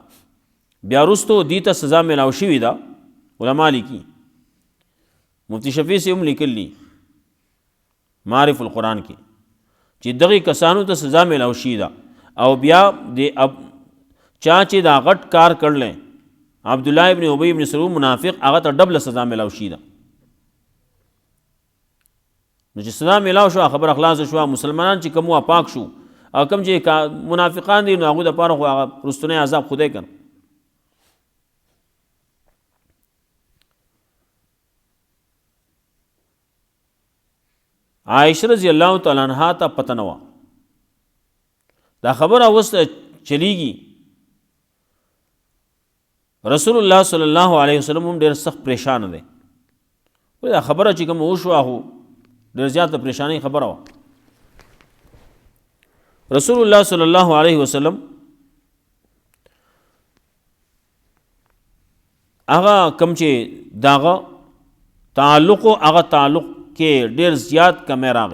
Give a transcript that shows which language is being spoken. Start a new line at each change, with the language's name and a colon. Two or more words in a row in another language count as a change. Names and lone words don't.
Pashto: بیا وروستو دې ته سزا میلاو شوې ده. علما لیکي مفتی شفیع صاحب هم لیکلي معرف القرآن کې چې دغې کسانو ته سزا میلاو شوې ده او بیا د چا چې دا غټ کار کړلی عبدالله ابن ابی ابن سلول منافق هغه ته ډبله سزا میلاو شوې ده. نو چې سزا میلاو شو خبره خلاصه شوه. مسلمانان چې کوم پاک شو او کوم چې منافقان دي نو هغوی دپاره خو هغه رستنی عذاب خدای کنه. عائشہ
Arabic: رضی اللہ تعالی عنہا
Pashto: ته پته نه وه دا خبره اوس چلیږي.
Arabic: رسول الله صلی الله علیه وسلم
Pashto: هم ډېر سخت پریشان دی. دا خبره چې کوم وشوه خو ډېر زیاته پریشانۍ خبره وه.
Arabic: رسول الله صلی الله علیه وسلم
Pashto: هغه کوم چې داغه تعلق هغه تعلق کې ډېر زیات کمی راغی.